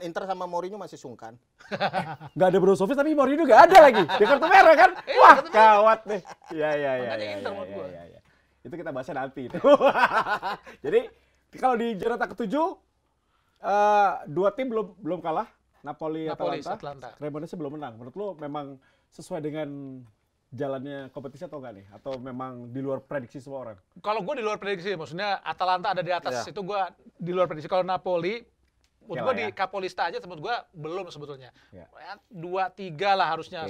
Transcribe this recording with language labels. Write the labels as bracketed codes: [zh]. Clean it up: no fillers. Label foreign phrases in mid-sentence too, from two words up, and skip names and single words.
[id] Inter sama Mourinho masih sungkan. Nggak ada Brozovic tapi Mourinho nggak ada lagi. Dia kartu merah kan? Wah, kawat deh. Iya. Inter menurut gua. Itu kita bahasnya nanti. Jadi kalau di Jornada ke-7 dua tim belum kalah. Napoli Atalanta. Cremonese belum menang. Menurut lo memang sesuai dengan jalannya kompetisi atau enggak nih? Atau memang di luar prediksi semua orang? Kalau gue di luar prediksi, maksudnya Atalanta ada di atas, itu gue di luar prediksi. Kalau Napoli, menurut gue di Capolista aja, menurut gue belum sebetulnya. 2-3 lah harusnya.